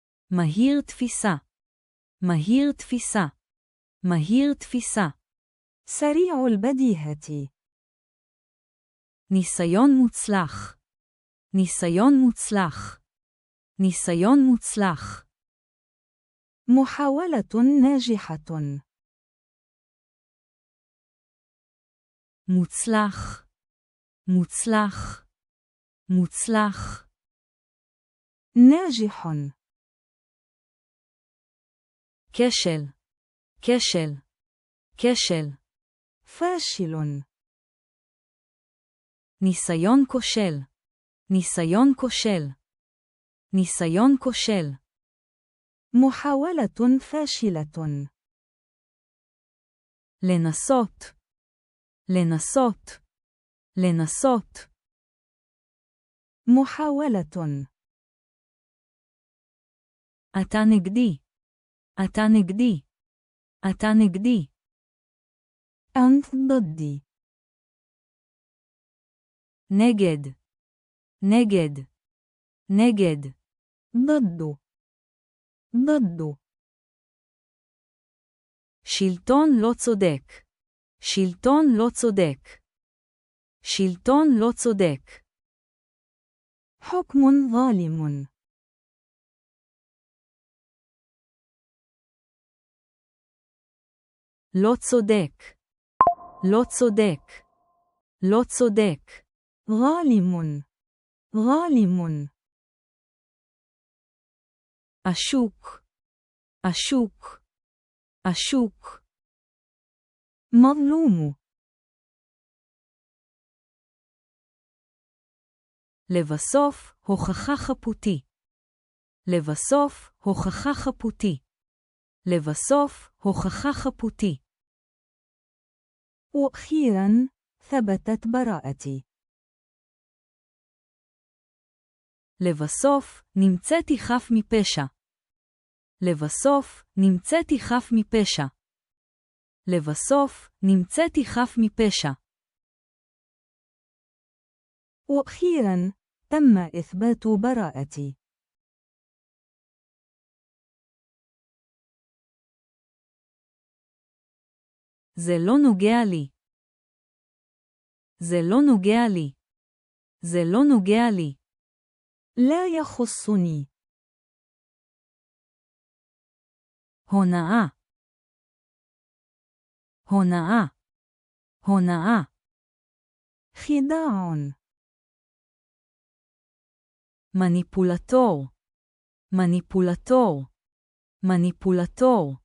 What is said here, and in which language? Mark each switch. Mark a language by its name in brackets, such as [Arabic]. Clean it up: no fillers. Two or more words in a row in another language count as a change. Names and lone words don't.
[Hebrew] מהיר תפיסה. מהיר תפיסה. מהיר תפיסה. [Arabic] سريع البديهة. [Hebrew] ניסיון מוצלח. ניסיון מוצלח. ניסיון מוצלח. [Arabic] محاولة ناجحة. [Hebrew] מוצלח. מוצלח. מוצלח. [Arabic] ناجح. [Hebrew] כשל. כשל. כשל. [Arabic] فاشل. [Hebrew] ניסיון כושל. ניסיון כושל. ניסיון כושל. [Arabic] محاولة فاشلة. [Hebrew] לנסות. לנסות. לנסות. [Arabic] محاولة. [Hebrew] אתה נגדי. אתה נגדי. אתה נגדי. [Arabic] أنت ضدي. [Hebrew] נגד. נגד. נגד. [Arabic] ضد. ضد. [Hebrew] שלטון לא צודק. שלטון לא צודק. שלטון לא צודק. [Arabic] حكم ظالم. [Hebrew] לא צודק. לא צודק. לא צודק. [Arabic] ظالم. ظالم. [Hebrew] השוק. השוק. השוק. [Arabic] مظلوم. [Hebrew] לבסוף, הוכחה חפותי. לבסוף, הוכחה חפותי. לבסוף, הוכחה חפותי. [Arabic] وأخيرا ثبتت براءتي. [Hebrew] לבסוף, נמצאתי חף מפשע. לבסוף, נמצאתי חף מפשע. לבסוף, נמצאתי חף מפשע. [Arabic] وأخيرا تم إثبات براءتي. [Hebrew] זה לא נוגע לי. זה לא נוגע לי. זה לא נוגע לי. [Arabic] لا يخصني. [Hebrew] הונאה. הונאה. הונאה. [Arabic] خداع. [Hebrew] מניפולטור. מניפולטור. מניפולטור.